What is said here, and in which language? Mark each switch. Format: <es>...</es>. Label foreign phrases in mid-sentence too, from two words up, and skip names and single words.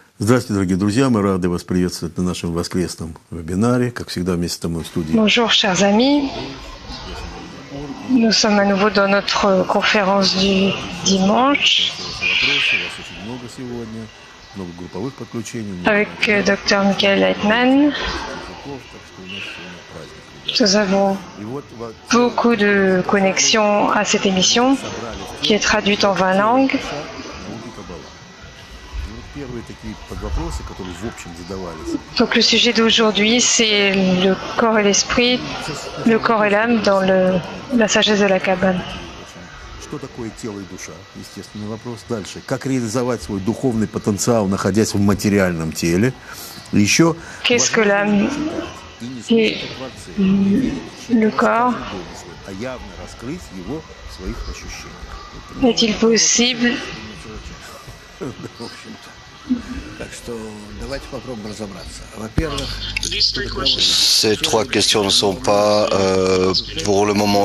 <ru>Здравствуйте, дорогие друзья. Мы рады вас приветствовать на нашем воскресном вебинаре. Как всегда, вместе с тобой в студии.</ru> <fr>Bonjour, chers amis. Nous sommes à nouveau dans notre conférence du dimanche avec Dr Michael Leitman. Nous avons beaucoup de connexions à cette émission qui est traduite en 20 langues. Donc le sujet d'aujourd'hui, c'est le corps et l'esprit, le corps et l'âme dans la sagesse de la Kabbale.</fr> <ru>Что такое тело и душа? Естественный вопрос. Дальше. Как реализовать свой духовный потенциал, находясь в материальном теле? Еще...</ru> <fr>Qu'est-ce que l'âme et le corps? Est-il possible? Ces trois questions ne sont pas pour le moment.</fr>